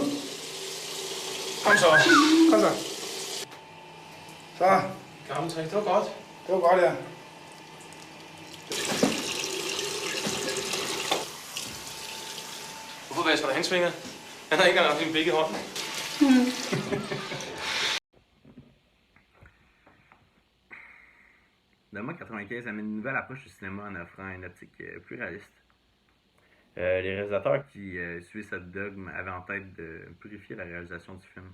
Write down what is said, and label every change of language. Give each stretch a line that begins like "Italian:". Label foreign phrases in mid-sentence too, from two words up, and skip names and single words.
Danish: Kom så. Kom så. Så. Gammel trick, det var godt. Det var godt, ja. Hvorfor vasker du hans fingre? Han har ikke engang haft din blik i hånden.
French: Dogma 95 amène une nouvelle approche du cinéma en offrant une optique plus réaliste. Les réalisateurs qui suivaient ce dogme avaient en tête de purifier la réalisation du film.